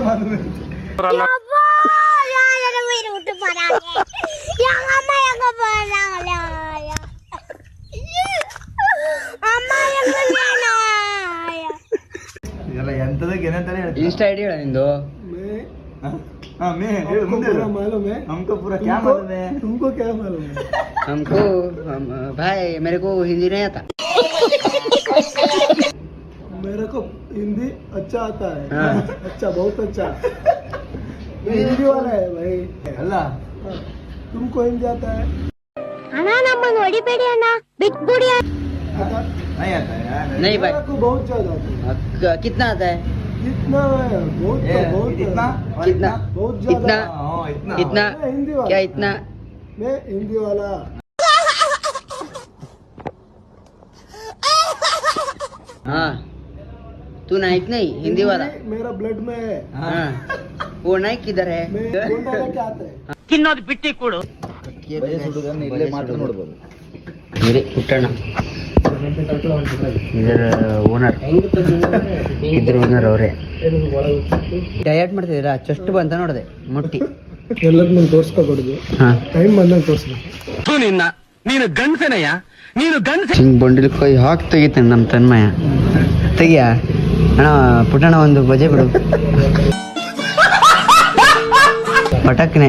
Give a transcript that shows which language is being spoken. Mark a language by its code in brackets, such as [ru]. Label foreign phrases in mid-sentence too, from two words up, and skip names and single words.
[kn] ಎಂತದಕ್ಕೆ ಏನಂತಾನೆ [en] insta ID [kn] ಹೇಳ ನಿಂದು [hi] मालूम है हमको पूरा क्या मालूम है तुमको क्या मालूम है हमको भाई मेरे को हिंदी नहीं आता मेरे को हिंदी अच्छा आता है अच्छा बहुत अच्छा मैं हिंदी वाला है भाई [kn] ಅಲ್ಲ [hi] तुमको हिंदी आता है [kn] ಅಣ್ಣ ನಮ್ಮನ್ನು ಹೊಡಿಬೇಡಿ ಅಣ್ಣ ಬಿಟ್ಬಿಡಿ [hi] नहीं आता यार नहीं भाई मेरे को बहुत ज्यादा आता है कितना आता है इतना है बहुत बहुत इतना और कितना बहुत ज्यादा इतना हाँ, इतना इतना मैं हिंदी वाला क्या इतना मैं हिंदी वाला हाँ तू नाइक नहीं हिंदी वाला मेरा ब्लड में है हाँ वो नाइक किधर है मैं गोंडा लेके आता है [kn] ಬಯಸ್ ಹುಡುಗರನ್ನ ಇಲ್ಲೇ ಮಾತ್ರ ನೋಡ್ಬೋದು मेरे पुट्टಣ್ಣ ಇದರ ಓನರ್ ಇದ್ರ ಓನರ್ ಅವರೇ ಡಯಟ್ ಮಾಡ್ತಿದ್ದೀರಾ ಚೆಸ್ಟ್ ಬಂತ ನೋಡಿದೆ ಮುಟ್ಟಿ ಎಲ್ಲದನ್ನೂ ತೋರಿಸ್ಕೋಬಾರ್ದು ಹಾಂ ಟೈಮ್ ಬಂದಾಗ ತೋರಿಸ್ಬೇಕು ನೀನು ಗಂಡಸನಯ್ಯ ನೀನು ಗಂಡಸ ಹಿಂಗೆ ಬಂಡಿಲ್ ಕೈ ಹಾಕಿ ತೆಗಿತಾನೆ ನಮ್ಮ ತನ್ಮಯ ತೆಗಿಯ ಅಣ್ಣ ಪುಟ್ಟಣ್ಣ ಒಂದು ಬಜೆ ಬಿಡು ಪಟಕ್ನೆ